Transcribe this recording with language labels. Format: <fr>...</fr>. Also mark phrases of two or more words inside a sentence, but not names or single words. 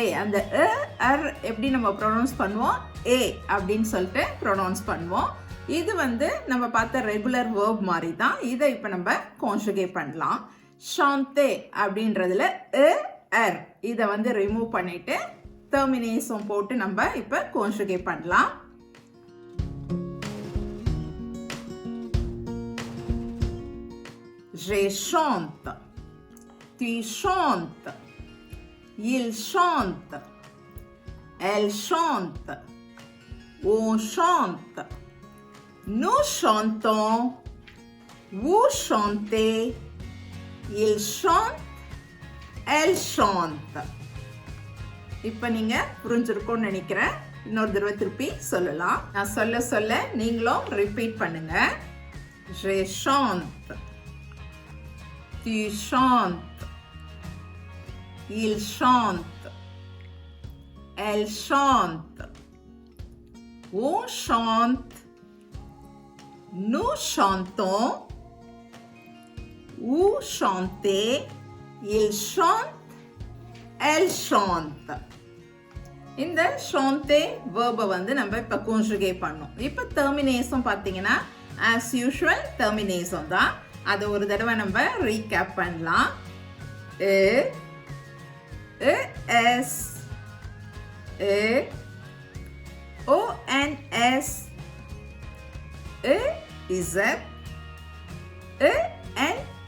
<ta>அந்த எப்படி நம்ம ப்ரொனவுன்ஸ் பண்ணுவோம்? ஏ அப்படின்னு சொல்லிட்டு ப்ரொனவுன்ஸ் பண்ணுவோம். இது நம்ம பார்த்த</ta> <en>regular verb</en> <ta>மாதிரி தான். இதை இப்போ நம்ம கான்ஜுகேட் பண்ணலாம். ஷாந்தே அப்படின்றதுல எர் இதை ரிமூவ் பண்ணிட்டு டெர்மினேஷன் போட்டு நம்ம இப்போ கான்ஜுகேட் பண்ணலாம்.</ta> <fr>Je chante, tu chantes, il chante, elle chante, on chante, nous chantons, vous chantez, il chante, elle chante.</fr> <ta>இப்போ நீங்க புரிஞ்சிருக்கும்னு நினைக்கிறேன். இன்னொரு தடவை திருப்பி சொல்லலாம். நான் சொல்ல சொல்ல நீங்களும் ரிப்பீட் பண்ணுங்க.</ta> <fr>Je chante, tu chantes, il chante, elle chante, on chante, nous chantons, vous chantez, il chante, elle chante.</fr> <ta>இந்த ஷாந்தே வேர்பை நம்ம இப்போ கான்ஜுகேட் பண்ணோம். இப்போ டெர்மினேஷன் பார்த்தீங்கன்னா</ta> <en>as usual</en> <ta>டெர்மினேஷன் தான். அதை ஒரு தடவை நம்ம ரீகேப் பண்ணலாம். எஸ் ONS இசட் NT.</ta>